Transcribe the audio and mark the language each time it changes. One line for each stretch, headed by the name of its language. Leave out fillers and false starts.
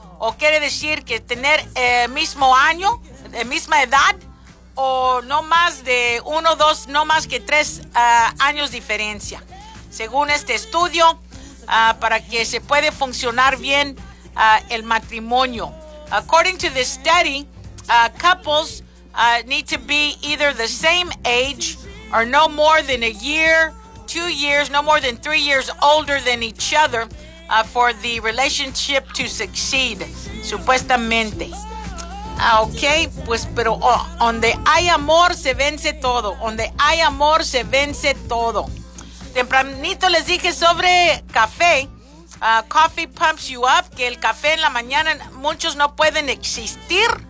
Spanish: O quiere decir que tener el mismo año, la misma edad, o no más de 1 o 2, no más que 3 años diferencia. Según este estudio, para que se puede funcionar bien el matrimonio.
English: According to this study, couples need to be either the same age or no more than a year, 2 years, no more than 3 years older than each other for the relationship to succeed,
Spanish: supuestamente. Ok, pues, pero donde hay amor, se vence todo. Donde hay amor, se vence todo. Tempranito les dije sobre café.
English: Coffee pumps you up.
Spanish: Que el café en la mañana, muchos no pueden existir.